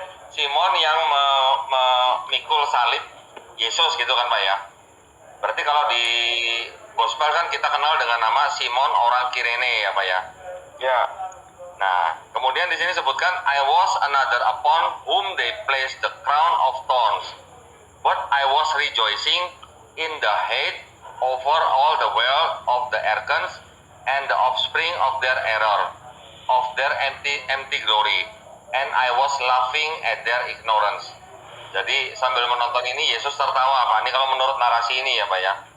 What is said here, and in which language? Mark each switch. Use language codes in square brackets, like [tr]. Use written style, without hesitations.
[id] Simon yang memikul salib Yesus gitu kan Pak ya. Berarti kalau di gospel kan kita kenal dengan nama Simon orang Kirene ya Pak ya. Ya. Nah, kemudian di sini sebutkan [en] I was another upon whom they placed the crown of thorns. But I was rejoicing in the hate over all the wealth of the arrogance and the offspring of their error, of their empty glory. And I was laughing at their ignorance. [id] Jadi sambil menonton ini Yesus tertawa Pak. Ini kalau menurut narasi ini ya Pak ya.